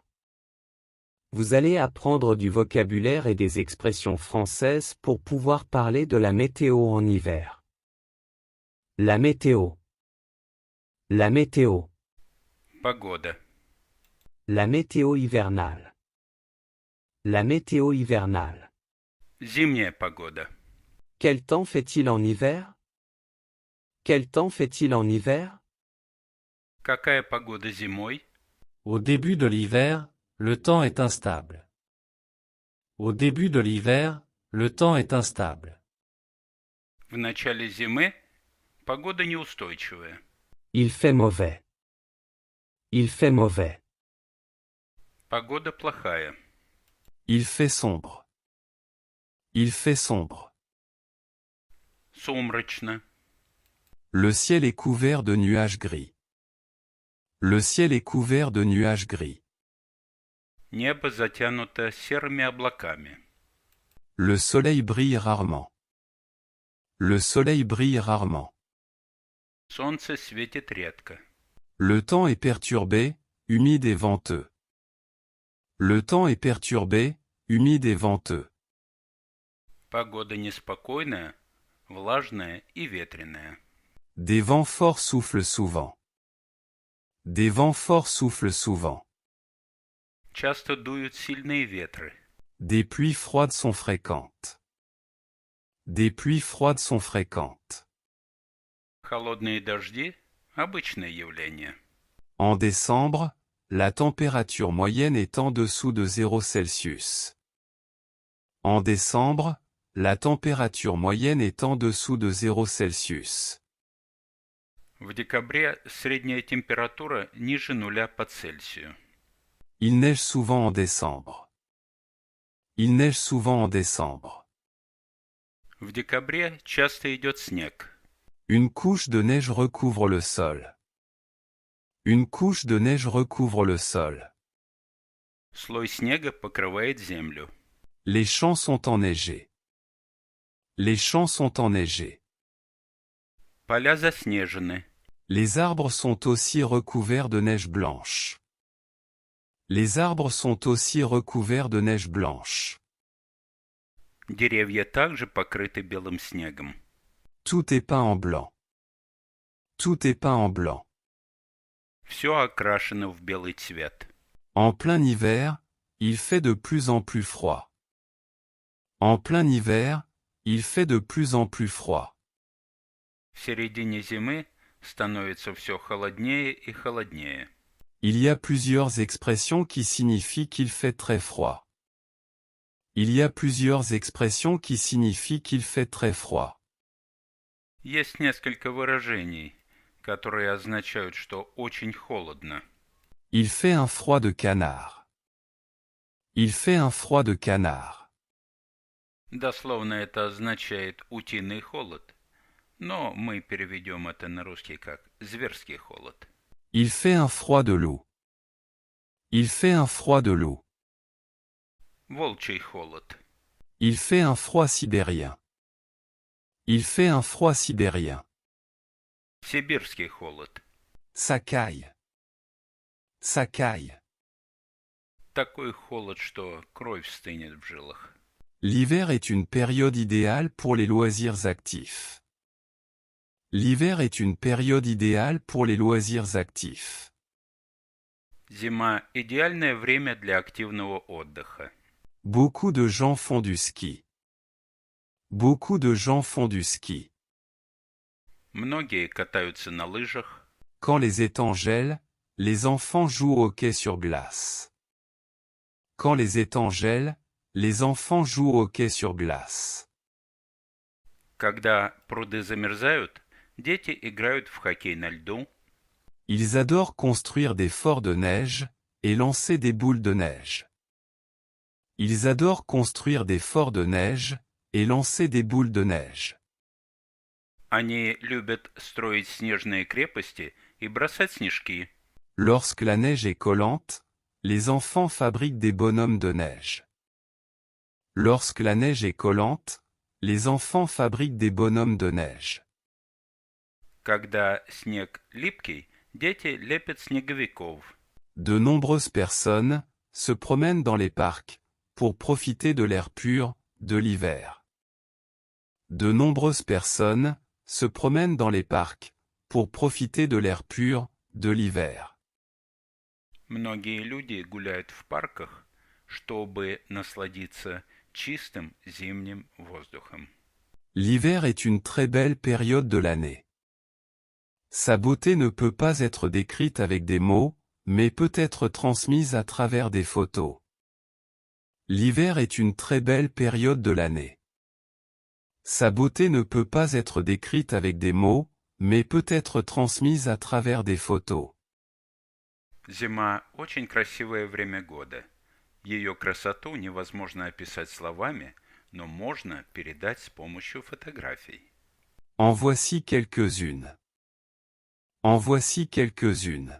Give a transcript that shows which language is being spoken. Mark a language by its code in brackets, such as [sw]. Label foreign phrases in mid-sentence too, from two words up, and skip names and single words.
[fr] Vous allez apprendre du vocabulaire et des expressions françaises pour pouvoir parler de la météo en hiver. La météo. La météo. [ru] Погода. [fr] La météo hivernale. La météo hivernale. [ru] Зимняя погода. [fr] Quel temps fait-il en hiver? Quel temps fait-il en hiver? [ru] Какая погода зимой? [fr] Au début de l'hiver, le temps est instable. Au début de l'hiver, le temps est instable. [ru] В начале зимы погода неустойчивая. [fr] Il fait mauvais. Il fait mauvais. [ru] Погода плохая. [fr] Il fait sombre. Il fait sombre. [ru] Сумрачно. [fr] Le ciel est couvert de nuages gris. Le ciel est couvert de nuages gris. [ru] Небо затянуто серыми облаками. [fr] Le soleil brille rarement. Le soleil brille rarement. [ru] Солнце светит редко. [fr] Le temps est perturbé, humide et venteux. Le temps est perturbé, humide et venteux. [ru] Погода неспокойная, влажная и ветреная. [fr] Des vents forts soufflent souvent. Des vents forts soufflent souvent. [ru] Часто дуют сильные ветры. [fr] Des pluies froides sont fréquentes. Des pluies froides sont fréquentes. [ru] Холодные дожди – обычное явление. [fr] En décembre, la température moyenne est en dessous de 0 Celsius. En décembre, la température moyenne est en dessous de 0 Celsius. [ru] В декабре средняя температура ниже 0 по Цельсию. [fr] Il neige souvent en décembre. Il neige souvent en décembre. [ru] В декабре часто идет снег. [fr] Une couche de neige recouvre le sol. Une couche de neige recouvre le sol. [ru] Слой снега покрывает землю. [fr] Les champs sont enneigés. Les champs sont enneigés. [ru] Поля заснежены. [fr] Les arbres sont aussi recouverts de neige blanche. Les arbres sont aussi recouverts de neige blanche. [ru] Деревья также покрыты белым снегом. [fr] Tout est peint en blanc. Tout est peint en blanc. [ru] Все окрашено в белый цвет. [fr] En plein hiver, il fait de plus en plus froid. En plein hiver, il fait de plus en plus froid. [ru] В середине зимы становится все холоднее и холоднее. [fr] Il y a plusieurs expressions qui signifient qu'il fait très froid. Il y a plusieurs expressions qui signifient qu'il fait très froid. [ru] Есть несколько выражений, которые означают, что очень холодно. [fr] Il fait un froid de canard. Il fait un froid de canard. [ru] Дословно это означает утиный холод, но мы переведем это на русский как зверский холод. [fr] Il fait un froid de loup. Il fait un froid de loup. [ru] Волчий холод. [fr] Il fait un froid sibérien. Il fait un froid sibérien. [ru] Сибирский холод. [fr] Ça caille. Ça caille. [ru] Такой холод, что кровь стынет в жилах. [fr] L'hiver est une période idéale pour les loisirs actifs. L'hiver est une période idéale pour les loisirs actifs. [ru] Зима – идеальное время для активного отдыха. [fr] Beaucoup de gens font du ski. Beaucoup de gens font du ski. [ru] Многие катаются на лыжах. [fr] Quand les étangs gèlent, les enfants jouent au hockey sur glace. Quand les étangs gèlent, les enfants jouent au hockey sur glace. [ru] Когда пруды замерзают, дети играют в хоккей на льду. [fr] Ils adorent construire des forts de neige et lancer des boules de neige. Ils adorent construire des forts de neige et lancer des boules de neige. [ru] Они любят строить снежные крепости и бросать снежки. [fr] Lorsque la neige est collante, les enfants fabriquent des bonhommes de neige. Lorsque la neige est collante, Les enfants fabriquent des bonhommes de neige. [ru] Когда снег липкий, дети лепят снеговиков. [fr] De nombreuses personnes se promènent dans les parcs pour profiter de l'air pur de l'hiver. De nombreuses personnes se promènent dans les parcs pour profiter de l'air pur de l'hiver. [ru] Многие люди гуляют в парках, чтобы насладиться чистым зимним воздухом. [fr] L'hiver est une très belle période de l'année. Sa beauté ne peut pas être décrite avec des mots, mais peut être transmise à travers des photos. L'hiver est une très belle période de l'année. Sa beauté ne peut pas être décrite avec des mots, mais peut être transmise à travers des photos. [ru] Зима – очень красивое время года. Ее красоту невозможно описать словами, но можно передать с помощью фотографий. [fr] En voici quelques-unes. En voici quelques-unes.